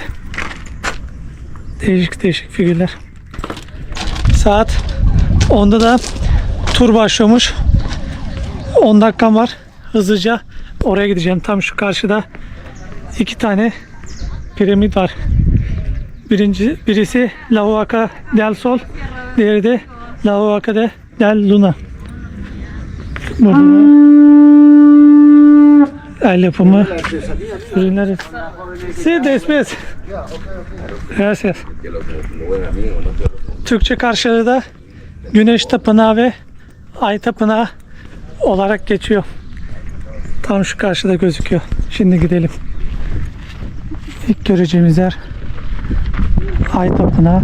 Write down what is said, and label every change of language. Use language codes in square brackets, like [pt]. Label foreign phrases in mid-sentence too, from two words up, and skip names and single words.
[tr] Değişik değişik figürler. Saat 10'da da tur başlıyormuş. 10 dakikam var. Hızlıca oraya gideceğim. Tam şu karşıda 2 tane piramit var. Birisi La Huaca del Sol, diğeri de La Huaca del Luna. Burada el yapımı ürünleri. [es] Sí, después. Gracias. [tr] Türkçe karşılığı da Güneş Tapınağı ve Ay Tapınağı olarak geçiyor. Tam şu karşıda gözüküyor. Şimdi gidelim. İlk göreceğimiz yer Ay Tapınağı.